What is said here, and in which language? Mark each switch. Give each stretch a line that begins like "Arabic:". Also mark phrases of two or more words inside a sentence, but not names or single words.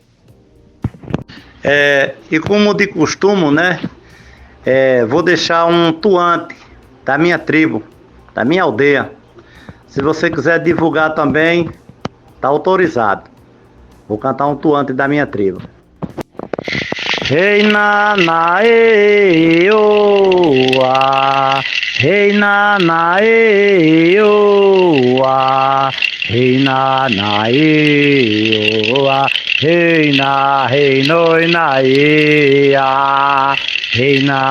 Portuguese: E como de costume, né? Vou deixar um tuante da minha tribo, da minha aldeia. Se você quiser divulgar também, Tá autorizado. Vou cantar um tuante da minha tribo. Rei Nanaê, oa, Rei Nanaê, oa, Rei Nanaê, oa, Rei na, Rei noi naê, a, Rei